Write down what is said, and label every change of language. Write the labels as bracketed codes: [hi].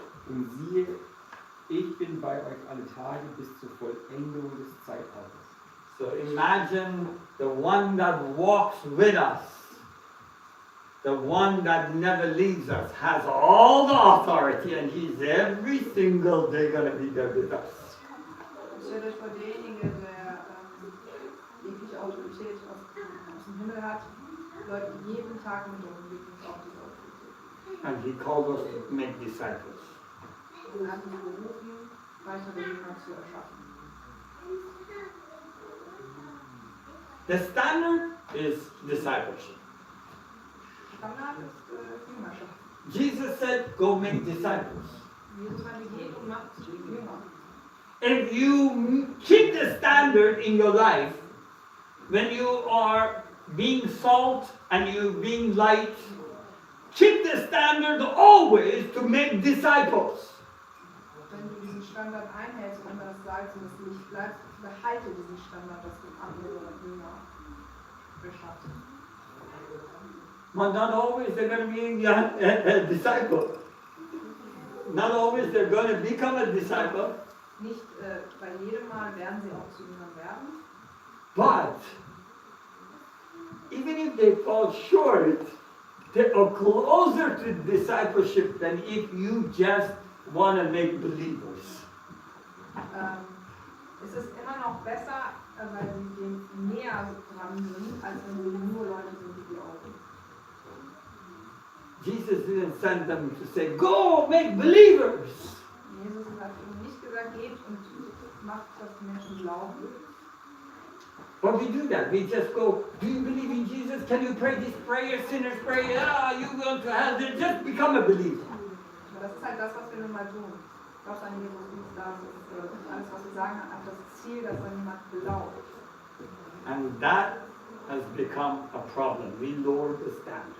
[de] Und siehe, ich bin bei euch alle Tage bis zur Vollendung des Zeitalters. [en] So imagine the one that walks with us, the one that never leaves us, has all the authority, and he's every single day going to be there with us. [de] Stellt euch vor denjenigen, der jegliche Autorität aus dem Himmel hat, läuft jeden Tag mit uns und gibt uns auch diese Autorität. [en] And he called us to make disciples. [de] Und hat uns berufen, weitere Jünger zu erschaffen. [en] The standard is discipleship. [de] Standard ist Jüngerschaft. [en] Jesus said, go make disciples. [de] Jesus meinte, geht und macht Jünger. [en] If you keep the standard in your life, when you are being salt and you being light, keep the standard always to make disciples. [de] Wenn du diesen Standard einhältst und das Salz und das Licht bleibst, behalte diesen Standard, dass du andere Jünger beschaffst. [en] But not always they're going to be a disciple. Not always they're going to become a disciple. [de] Nicht bei jedem Mal werden sie auch zu Jüngern werden. [en] But even if they fall short, they are closer to discipleship than if you just want to make believers. [de] Es ist immer noch besser, weil sie dem näher dran sind, als wenn sie nur Leute sind, die glauben. [en] Jesus didn't send them to say, go make believers. [de] Jesus hat ihnen nicht gesagt, geht und macht, dass die Menschen glauben. [en] But we do that. We just go, do you believe in Jesus? Can you pray this prayer? Sinners pray, you go to hell. Then just become a believer. [de] Aber das ist halt das, was wir nun mal tun. Gott an Jesus ist das. Und alles, was wir sagen, hat das Ziel, dass dann jemand glaubt. [en] And that has become a problem. We lowered the standard.